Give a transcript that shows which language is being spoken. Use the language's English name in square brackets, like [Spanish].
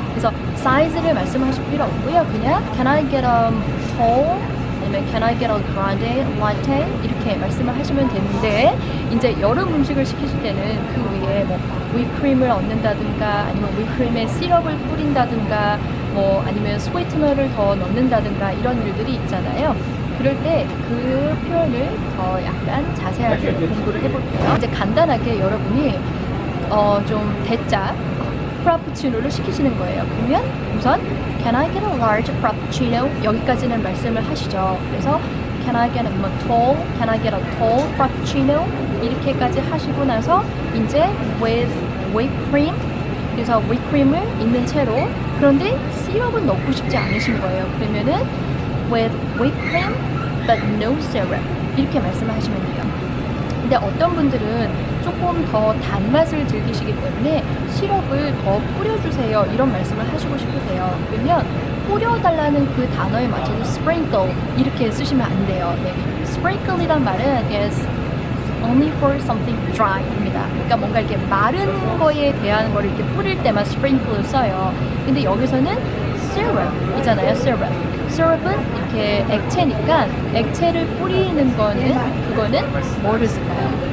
[Korean] 그래서 사이즈를 말씀하실 필요 없고요. 그냥 [English] can I get a tall? [Korean] 아니면 [English] can I get a grande latte? [Korean] 이렇게 말씀을 하시면 되는데 이제 여름 음식을 시키실 때는 그 위에 뭐 휘크림을 얹는다든가 아니면 휘크림에 시럽을 뿌린다든가 뭐 아니면 스위트너를 더 넣는다든가 이런 일들이 있잖아요. 그럴 때 그 표현을 더 약간 자세하게 공부를 해볼게요. 이제 간단하게 여러분이 좀 대짜 프라푸치노를 시키시는 거예요. 그러면 우선 [English] Can I get a large frappuccino? [Korean] 여기까지는 말씀을 하시죠. [English] 그래서 Can I get a tall? Can I get a tall frappuccino? [Korean] 이렇게까지 하시고 나서 이제 [English] with whipped cream [Korean] 그래서 whipped 있는 채로 그런데 시럽은 넣고 싶지 않으신 거예요. 그러면은 [English] with whipped cream but no syrup [Korean] 이렇게 말씀을 하시면 돼요. 근데 어떤 분들은 조금 더 단맛을 즐기시기 때문에 시럽을 더 뿌려주세요 이런 말씀을 하시고 싶으세요. 그러면 뿌려달라는 그 단어에 맞춰서 sprinkle 이렇게 쓰시면 안 돼요. 네. [English] sprinkle이란 말은 is only for something dry [Korean] 입니다. 그러니까 뭔가 이렇게 마른 거에 대한 거를 이렇게 뿌릴 때만 sprinkle을 써요. 근데 여기서는 syrup이잖아요. syrup은 이렇게 액체니까 액체를 뿌리는 그거는 뭐를 쓸까요?